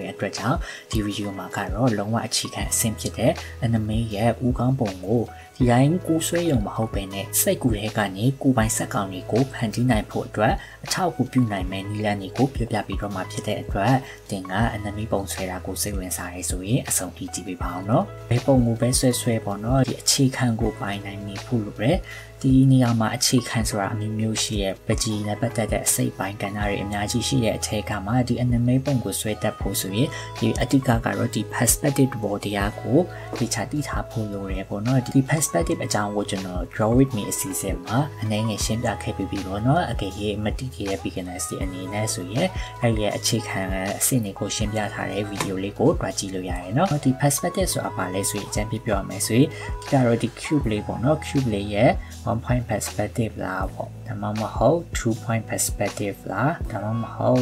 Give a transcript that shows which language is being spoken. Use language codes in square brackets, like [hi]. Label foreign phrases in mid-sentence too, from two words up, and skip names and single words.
[my] တဲ့အတွက်ကြောင့်ဒီဗီဒီယိုမှာကတော့လုံးဝအခြေခံအဆင့်ဖြစ်တဲ့ anime ရဲ့ဥကောင်းပုံကိုဒီတိုင်းကိုဆွဲရုံမဟုတ်ပဲနဲ့စိတ်ကူထဲကနေကိုပိုင်ဆက်ကောင်တွေကိုဖန်တီးနိုင်ဖို့အတွက်အထောက်အကူပြုနိုင်မယ့်နည်းလမ်းတွေကိုပြပြပေးတော့မှာဖြစ်တဲ့အတွက်သင်က anime ပုံဆွဲတာကိုစိတ်ဝင်စားရဲဆိုရင်အဆုံးထိကြည့်ပေးပါအောင်နော်ဘယ်ပုံကိုပဲဆွဲပေါ့နော်ဒီအခြေခံကိုပိုင်နိုင်နေဖို့လိုတယ်ဒီနေရာမှာအခြေခံဆိုတာအမျိုးမျိုး ရှိရဲ့ပကြီးနဲ့ပတ်သက်တဲ့အစိတ်ပိုင်းကဏ္ဍတွေအများကြီးရှိတဲ့အထက်ကမှာဒီ anime ပုံကိုဆွဲတတ်ဖို့ဆိုရင်ဒီအတိတ်ကတော့ဒီ perspective ဘောတရားကိုဒီချတိထားဖို့လိုတယ်ပေါ့နော်ဒီ perspective အကြောင်းကိုကျွန်တော် [en] draw with me [my] အစီအစဉ်မှာအနေငယ်ရှင်းပြခဲ့ပြီးပေါ့နော်အကယ်၍မတိကျတဲ့ beginners တွေအနေနဲ့ဆိုရင်အဲ့ဒီအခြေခံအဆင့်တွေကိုရှင်းပြထားတဲ့ဗီဒီယိုလေးကိုတွားကြည့်လို့ရတယ်နော်ဒီ perspective ဆိုတာဘာလဲဆိုရင်အကျဉ်းပြပြရမယ်ဆိုရင်ဒီကတော့ဒီ cube လေးပေါ့နော် cube လေးရဲ့ [en] 1 point perspective [my] လားပေါ့ဒါမှမဟုတ် [en] 2 point perspective [my] လားဒါမှမဟုတ်